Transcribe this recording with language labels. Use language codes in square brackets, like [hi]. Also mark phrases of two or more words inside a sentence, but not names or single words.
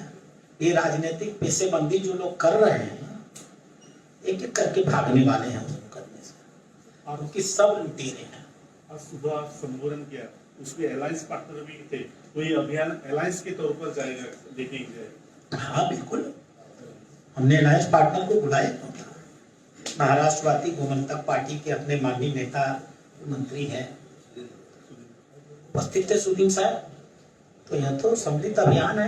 [hi] ये राजनीतिक पैसेबंदी जो लोग कर रहे हैं, एक एक करके भागने वाले हैं उस मुकदमे से, और उनकी सब लुटेरे हैं। आज सुबह संबोधन किया, उसके अलायंस पार्टनर भी थे, तो ये अभियान अलायंस के तौर पर जाएगा, देखेंगे। हाँ बिल्कुल, हमने अलायंस पार्टनर को बुलाया था। महाराष्ट्रवादी गोमंतक पार्टी के अपने माननीय नेता मंत्री हैं, उपस्थित थे सुदीन साहब। तो यह तो सम्मिलित अभियान है।